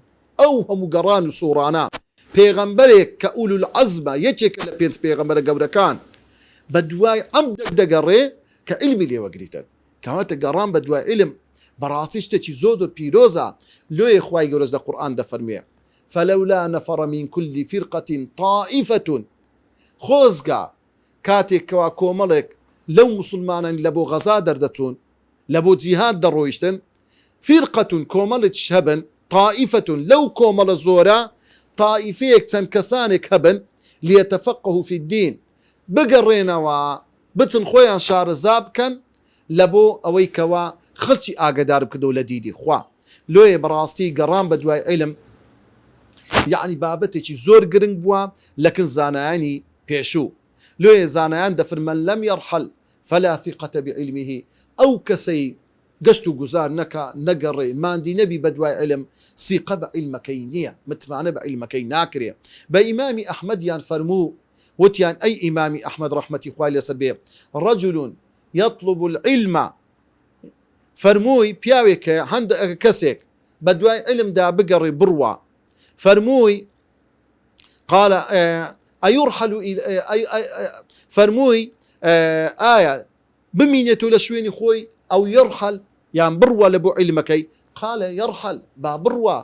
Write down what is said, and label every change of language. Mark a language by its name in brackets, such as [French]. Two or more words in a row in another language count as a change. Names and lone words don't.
[Central Kurdish] ئەو هەموو گەڕان و سوڕانە پێغەمبەرێک کە [Arabic] ئولول العەزمە [Central Kurdish] یەکێکە لە 5 پێغەمبەرە گەورەکان بە دوای عەبدێک دەگەڕێ کە عیلمی لێوەگریتن. کەواتە گەڕان بە دوای عیلم بەڕاستی شتێکی زۆر پیرۆزە. لێ خوای گەورە لە قورئان دەفەرمێ [Arabic] فلولا نفر من كل فرقة طائفة. [Central Kurdish] خۆزگا کاتێک کەوا کۆمەڵێک لەو مسلمانان لە بۆ غەزا دەردەچوون، لە بۆ جیهاد دەڕۆیشتن، فرقة کۆمەڵێک هەبن، طائفة لەو کۆمەڵە زۆرە طائفەیەک چەند کەسانێک هەبن [Arabic] ليتفقهوا في الدين، [Central Kurdish] بگەڕێنەوە بچن خۆیان شارەزا بکەن لە بۆ ئەوەی کەوا خەڵکی ئاگادار بکردەوە لە دیدی خوا. لێ بەڕاستی گەڕان بە دوای عیلم یعنی بابەتێکی زۆر گرنگ بووە لەکن زانایانی پێشوو. لێ زانایان دەفەرمەن [Arabic] لەم يرحل فلا ثقة بعلمه. [Central Kurdish] ئەو کەسەی گەشت و گوزار نەکا نەگەڕێ ماندی نەبی بە دوای عیلم سیقە بە عیلمەکەی نییە، متمانە بە عیلمەکەی ناکرێ. بە ئیمامی ئەحمەدیان فەرموو وتیان ئەی ئیمامی ئەحمەد ڕەحمەتی خوای لەسەر بێ [Arabic] رجل يطلب العلم [Central Kurdish] فەرمووی پیاوێکە هەند کەسێک بە دوای علمدا بگەڕێ بڕوە فەرمووی [Arabic] قال أيرحل [Central Kurdish] فەرمووی ئایا بمینێتەوە لە شوێنی خۆی ئەو يرحل یان بڕوە لە بۆ علمەکەی [Arabic] قال يرحل [Central Kurdish] با بڕوە